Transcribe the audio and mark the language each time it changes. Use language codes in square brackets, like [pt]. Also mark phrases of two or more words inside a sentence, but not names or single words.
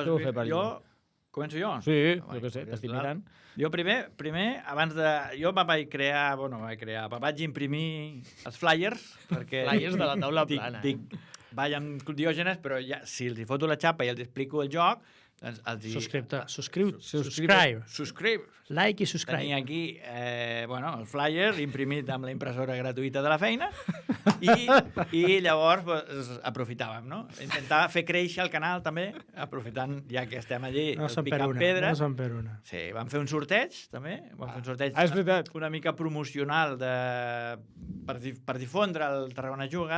[ca] Què vau fer per allà? Començo jo? Sí, jo què sé, t'estic mirant. Jo primer, abans de... Jo vaig imprimir els flyers, perquè... Flyers de la taula plana. Dic, vaig amb Diògenes, però ja, si els hi foto la xapa i els explico el joc, [en] Subscribe. Like i subscribe. [ca] Tenia aquí el flyer imprimit amb la impressora gratuïta de la feina i llavors aprofitàvem, no? Intentava fer créixer el canal també, aprofitant ja que estem allí picant pedra. No són per una. Sí, vam fer un sorteig també, vam fer un sorteig una mica promocional per difondre el Tarragona Juga.